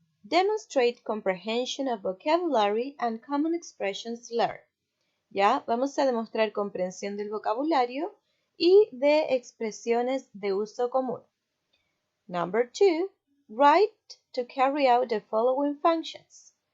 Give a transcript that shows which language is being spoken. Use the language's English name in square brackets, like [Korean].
[English] Demonstrate comprehension of vocabulary and common expressions learned. [Spanish] Ya, vamos a demostrar comprensión del vocabulario y de expresiones de uso común. [English] Number 2. Write to carry out the following functions.